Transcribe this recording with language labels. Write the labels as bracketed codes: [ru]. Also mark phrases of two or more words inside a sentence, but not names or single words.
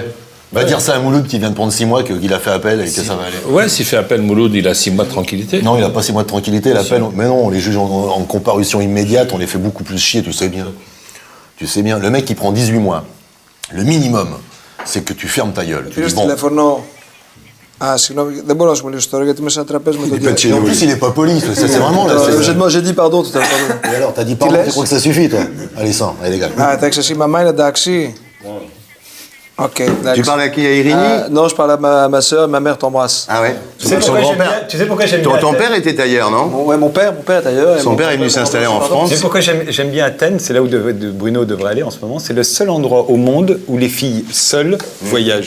[fr] Va dire ça à Mouloud qui vient de prendre 6 mois qu'il a fait appel et que ça va aller. Ouais, s'il fait appel Mouloud, il a 6 mois de tranquillité. Non, il a pas 6 mois de tranquillité, l'appel. Mais non, les juges en comparution immédiate, on les fait beaucoup plus chier, tu sais bien. Tu sais bien, le mec qui prend 18 mois, le minimum, c'est que tu fermes ta gueule. Tu dis, bon. [el] Συγγνώμη, δεν μπορώ να σου μιλήσω τώρα γιατί είμαι σε ένα τραπέζι με τον [fr] Et en plus, il est pas poli, c'est vraiment là. J'ai dit pardon tout à l'heure. Et alors, t'as dit pardon, tu crois que ça suffit, toi? Allez, sans, allez, les gars. [el] Ah, εντάξει, εσύ, maman είναι εντάξει. [fr] Ok, Tu parles à qui, à Irini? Non, je parle à ma soeur, ma mère t'embrasse. Ah ouais. Tu sais pourquoi j'aime bien Ton père était ailleurs, non? Ouais, mon père est ailleurs. Son père est venu s'installer en France. Tu sais pourquoi j'aime bien Athènes, c'est là où Bruno devrait aller en ce moment, c'est le seul endroit au monde où les filles seules voyagent.